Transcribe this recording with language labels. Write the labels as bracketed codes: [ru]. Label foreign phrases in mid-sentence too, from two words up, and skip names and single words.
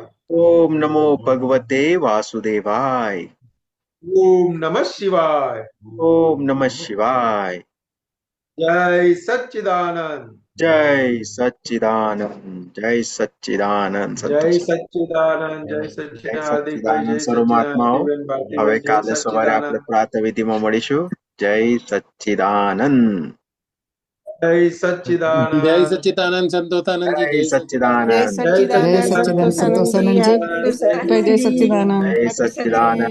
[sa] ओम नमो भगवते वासुदेवाय. ओम नमः शिवाय. ओम नमः शिवाय. [gu] જય સચ્ચિદાનંદ. જય સચ્ચિદાનંદ. જય સચ્ચિદાનંદ. જય સચ્ચિદાનંદ. જય સચ્ચિદાનંદ. સર્વમહાત્માઓ, હવે કાલે સવારે આપણે પ્રાતઃ વિધિમાં મળીશું. જય સચ્ચિદાનંદ. જય સચ્ચિદાનંદ. જય સચ્ચિદાનંદ સંતોષાનંદ જી. જય સચ્ચિદાનંદ. જય સચ્ચિદાનંદ જય સંતોષાનંદજી. જય સચ્ચિદાનંદ. જય સચ્ચિદાનંદ.